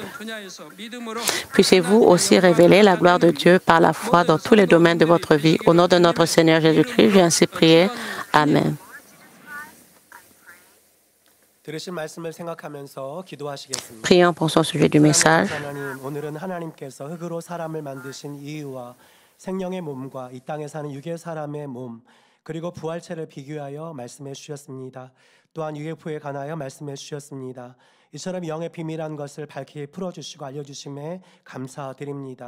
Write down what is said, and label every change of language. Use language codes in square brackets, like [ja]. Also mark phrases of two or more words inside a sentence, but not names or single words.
[fr] Puissiez-vous aussi révéler la gloire de Dieu par la foi dans tous les domaines de votre vie. Au nom de notre Seigneur Jésus-Christ, j'ai ainsi prié. Amen. Prions pour son sujet du message. [ko] 그리고 부활체를 비교하여 말씀해 주셨습니다. 또한 UFO에 관하여 말씀해 주셨습니다. 이처럼 영의 비밀한 것을 밝히 풀어주시고 알려주심에 감사드립니다.